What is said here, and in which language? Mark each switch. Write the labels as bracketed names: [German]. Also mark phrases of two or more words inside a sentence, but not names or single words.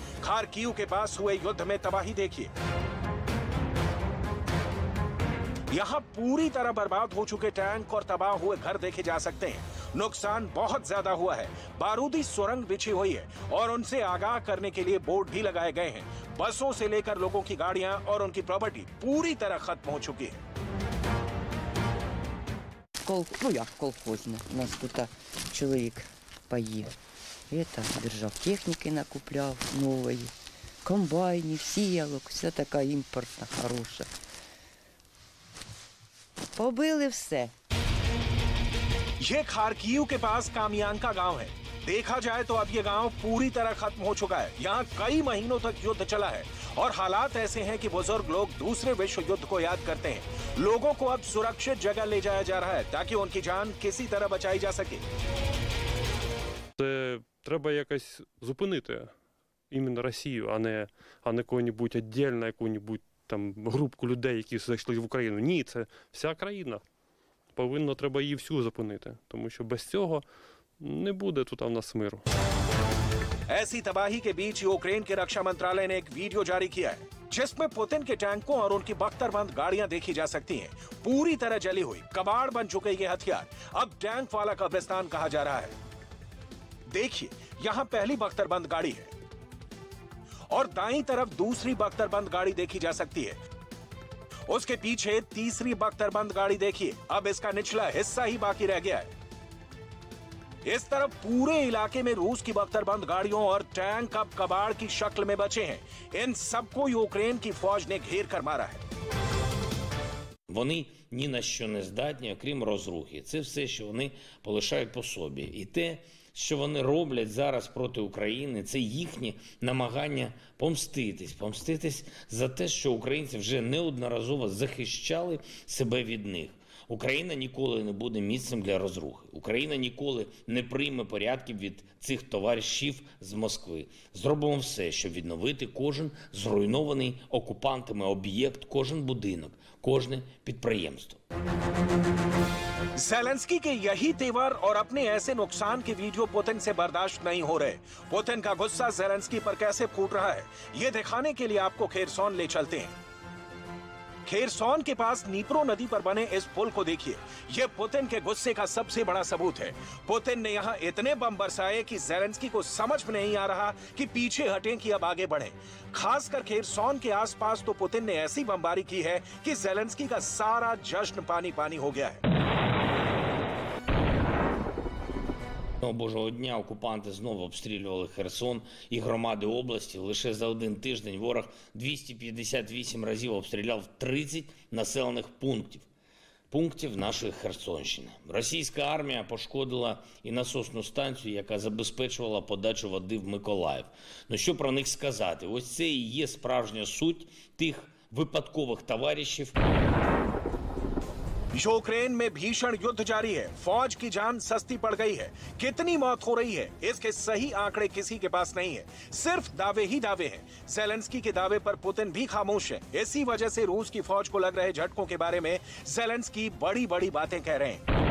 [Hindi] खार्किव के पास हुए युद्ध में तबाही देखिए। यहां पूरी तरह बर्बाद हो चुके टैंक और तबाह हुए घर देखे जा सकते हैं। नुकसान बहुत ज्यादा हुआ है। बारूदी सुरंग बिछी हुई है और उनसे आगाह करने के लिए बोर्ड भी लगाए गए हैं। बसों से लेकर लोगों की गाड़ियां और उनकी प्रॉपर्टी पूरी तरह खत्म हो चुकी है। [Ukrainian] Колхозно. У нас тут чоловік поїв. Держав техніки, накупляв нової, комбайнів, сіялок, вся така імпортна, хороша. Побили все. [Hindi] ये खार्किव के पास कामियांका गांव है। देखा जाए तो अब ये गांव पूरी तरह खत्म हो चुका है। यहाँ कई महीनों तक युद्ध चला है और हालात ऐसे हैं कि बुजुर्ग लोग दूसरे विश्व युद्ध को याद करते हैं। लोगों को अब सुरक्षित जगह ले जाया जा रहा है ताकि उनकी जान किसी तरह बचाई जा सके। [Ukrainian] Це треба якось зупинити іменно Росію, а не кого-небудь віддільно, яку-небудь там групку людей, які зайшли в Україну. Ні, це вся країна. Треба її всю зупинити, тому що без цього не буде тут у нас миру. [Hindi] ऐसी तबाही के बीच यूक्रेन के रक्षा मंत्रालय ने एक वीडियो जारी किया है जिसमें पुतिन के टैंकों और उनकी बख्तरबंद गाड़ियां देखी जा सकती हैं। पूरी तरह जली हुई, कबाड़ बन चुके ये हथियार अब टैंक वाला कब्रिस्तान कहा जा रहा है। देखिए, यहां पहली बख्तरबंद गाड़ी है और दाईं तरफ दूसरी बख्तरबंद गाड़ी देखी जा सकती है। उसके पीछे तीसरी बख्तरबंद गाड़ी देखिए। अब इसका निचला हिस्सा ही बाकी रह गया है। इस तरफ पूरे इलाके में रूस की बख्तरबंद गाड़ियों और टैंक अब कबाड़ की शक्ल में बचे हैं। इन सबको यूक्रेन की फौज ने घेर कर मारा है। [Ukrainian] Вони ні на що не здатні, окрім розрухи. Це все, що вони полишають по собі. І те, що вони роблять зараз проти України, це їхні намагання помститись за те, що українці вже неодноразово захищали себе від них. Україна ніколи не буде місцем для розрухи. Україна ніколи не прийме порядків від цих товаришів з Москви. Зробимо все, щоб відновити кожен зруйнований окупантами об'єкт, кожен будинок, кожне підприємство. [Hindi] ज़ेलेंस्की के यही तेवर और अपने ऐसे नुकसान के वीडियो पुतिन से बर्दाश्त नहीं हो रहे। पुतिन का गुस्सा ज़ेलेंस्की पर कैसे फूट रहा है, ये दिखाने के लिए आपको खेरसोन ले चलते हैं। खेरसोन के पास नीप्रो नदी पर बने इस पुल को देखिए। यह पुतिन के गुस्से का सबसे बड़ा सबूत है। पुतिन ने यहाँ इतने बम बरसाए कि ज़ेलेंस्की को समझ में नहीं आ रहा कि पीछे हटें कि अब आगे बढ़ें। खासकर खेरसोन के आसपास तो पुतिन ने ऐसी बमबारी की है कि ज़ेलेंस्की का सारा जश्न पानी पानी हो गया है। [Ukrainian] Божого дня окупанти знову обстрілювали Херсон і громади області. Лише за один тиждень ворог 258 разів обстріляв 30 населених пунктів нашої Херсонщини. Російська армія пошкодила і насосну станцію, яка забезпечувала подачу води в Миколаїв. Ну що про них сказати? Ось це і є справжня суть тих випадкових товаришів. [Hindi] यूक्रेन में भीषण युद्ध जारी है। फौज की जान सस्ती पड़ गई है। कितनी मौत हो रही है, इसके सही आंकड़े किसी के पास नहीं है। सिर्फ दावे ही दावे हैं। ज़ेलेंस्की के दावे पर पुतिन भी खामोश है। इसी वजह से रूस की फौज को लग रहे झटकों के बारे में ज़ेलेंस्की बड़ी बड़ी बातें कह रहे हैं।